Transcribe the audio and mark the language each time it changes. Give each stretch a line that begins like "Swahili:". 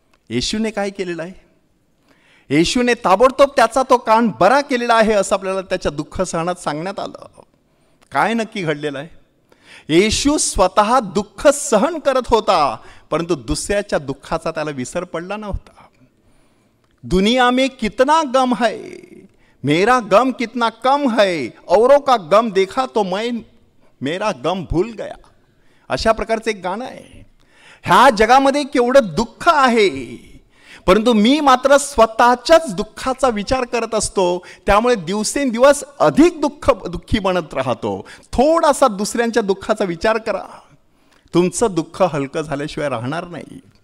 Marathi: येशूने काय केलेलं आहे? येशूने ताबडतोब त्याचा तो कान बरा केलेला आहे असं आपल्याला त्याच्या दुःख सहनात सांगण्यात आलं. काय नक्की घडलेलं आहे? येशू स्वतः दुःख सहन करत होता, परंतु दुसऱ्याच्या दुःखाचा त्याला विसर पडला नव्हता.
Hindi: दुनिया में कितना गम है, मेरा गम कितना कम है, औरों का गम देखा तो मैं मेरा गम भूल गया.
Marathi: अशा प्रकारचं एक गाणं आहे. ह्या जगामध्ये केवढं दुःख आहे, परंतु मी मात्र स्वतःच्याच दुःखाचा विचार करत असतो. त्यामुळे दिवसेंदिवस अधिक दुःखी बनत राहतो. थोडासा दुसऱ्यांच्या दुःखाचा विचार करा, तुमचं दुःख हलकं झाल्याशिवाय राहणार नाही.